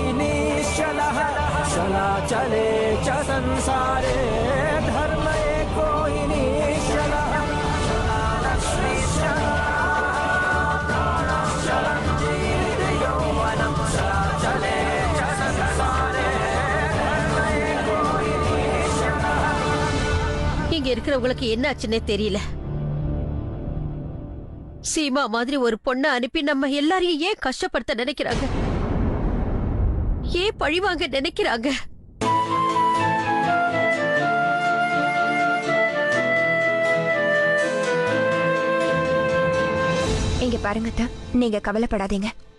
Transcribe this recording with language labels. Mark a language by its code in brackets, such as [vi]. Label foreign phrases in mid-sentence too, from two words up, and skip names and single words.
[sa] निश्चलः चला चले च संसारे धर्म एको हि निश्चलः चला लक्ष्मी चला प्राणश्चलं जीवित यौवनं चला चले च संसारे धर्म एको हि निश्चलः. [ta] இங்க இருக்கிறவங்களுக்கு என்ன ஆச்சுன்னே தெரியல. சீமா மாதிரி ஒரு பொண்ணை அனுப்பி நம்ம எல்லாரையும் ஏன் கஷ்டப்படுத்த நினைக்கிறாங்க? ஏன் பழிவாங்க நினைக்கிறாங்க? இங்க பாருங்க அத்தா, நீங்க கவலைப்படாதீங்க.